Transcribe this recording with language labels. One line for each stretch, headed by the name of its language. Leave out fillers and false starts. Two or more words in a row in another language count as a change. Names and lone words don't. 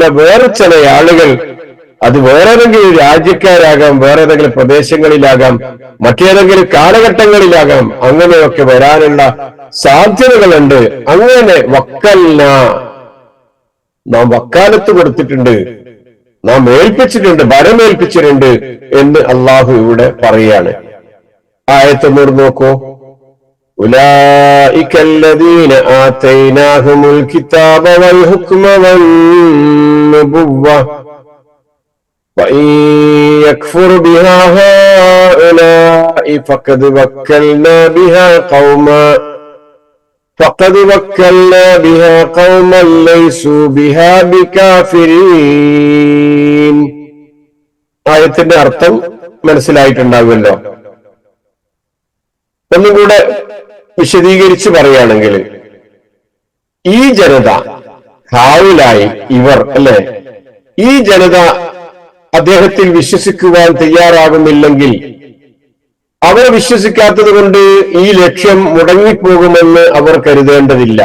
Malayalam: വേറെ ചില ആളുകൾ, അത് വേറേതെങ്കിലും രാജ്യക്കാരാകാം, വേറെ ഏതെങ്കിലും പ്രദേശങ്ങളിലാകാം, മറ്റേതെങ്കിലും കാലഘട്ടങ്ങളിലാകാം, അങ്ങനെയൊക്കെ വരാനുള്ള സാധ്യതകളുണ്ട്. അങ്ങനെ നാം വക്കാലത്ത് കൊടുത്തിട്ടുണ്ട്, നാം ഏൽപ്പിച്ചിട്ടുണ്ട്, ഭരമേൽപ്പിച്ചിട്ടുണ്ട് എന്ന് അള്ളാഹു ഇവിടെ പറയാണ്. ആയത്ത് നോക്കൂ.
Arabic: أولئك الذين آتيناهم الكتاب والحكم والنبوة وإن يكفر بها هؤلاء فقد وكلنا بها قوما ليسوا بها بكافرين.
Malayalam: ആയത്തിന്റെ അർത്ഥം മനസ്സിലായിട്ടുണ്ടാവുമല്ലോ. ഒന്നും കൂടെ വിശദീകരിച്ച് പറയുകയാണെങ്കിൽ, ഈ ജനത ഹാവുലായി ഇവർ അല്ലെ, ഈ ജനത അദ്ദേഹത്തിൽ വിശ്വസിക്കുവാൻ തയ്യാറാകുന്നില്ലെങ്കിൽ അവർ വിശ്വസിക്കാത്തത് കൊണ്ട് ഈ ലക്ഷ്യം മുടങ്ങിപ്പോകുമെന്ന് അവർ കരുതേണ്ടതില്ല.